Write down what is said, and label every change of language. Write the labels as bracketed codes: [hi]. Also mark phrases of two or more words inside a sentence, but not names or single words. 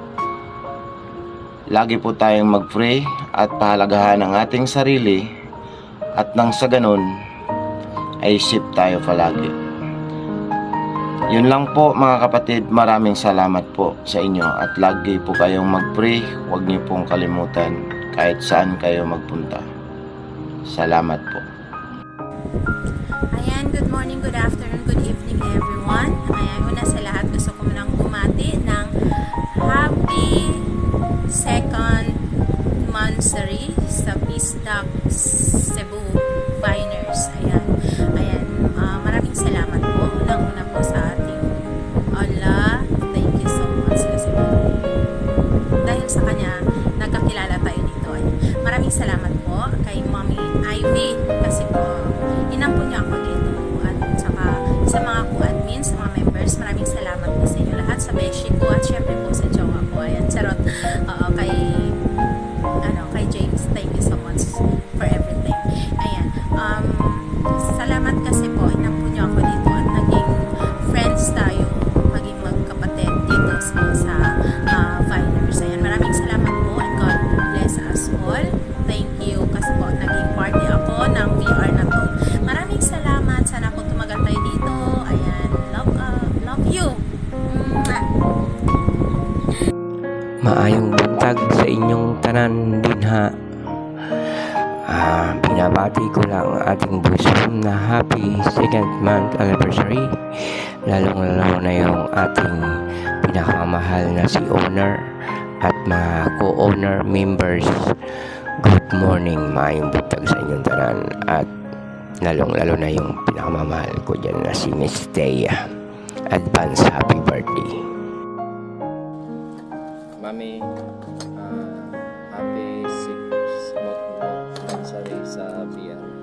[tl] Lagi po tayong mag-pray at pahalagahan ang ating sarili at nang sa ganun ay safe tayo palagi. Yun lang po mga kapatid, maraming salamat po sa inyo at lagi po kayong mag-pray, huwag niyo pong kalimutan kahit saan kayo magpunta. Salamat po. Ayan, [en] good morning, good afternoon, good evening everyone. [tl] Ayan, una sa lahat gusto ko munang bumati ng [en] happy second monthsary [tl] sa BizDoc Cebu Biners. Ayan, maraming salamat po. Unang-una po sa ating Allah. [en] Thank you so much [tl] kasi po dahil sa kanya nagkakilala tayo dito. Maraming salamat po kay Mami Ivy kasi po inampun niya ako dito at saka sa mga co-admins, sa mga members, maraming salamat po sa inyo lahat, sa beshi ko at syempre po sa jowa ko. Ayan, charot. Kay James, [en] thank you so much for everything. [tl] Ayan, salamat kasi po inampun niyo ako dito at naging friends tayo, maging magkapatid dito sa Viners. Ayan, maraming salamat po [en] and God bless us all. Thank you [tl] kasi po naging party ako ng VR na to. Maraming salamat. Sana po tumagal tayo dito. Ayan, [en] love you. [ceb] Maayong buntag sa inyong tanan dinha. [tl] Binabati ko lang ang ating bosom na [en] happy second month anniversary. [tl] Lalong-lalo na yung ating pinakamahal na si owner at mga co-owner members. [en] Good morning, [ceb] maayong buntag sa inyong tanan at [tl] lalong-lalo na yung pinakamamahal ko dyan na si Miss Thea. [en] Advance happy birthday. Mami, happy 6th monthsary sa BR.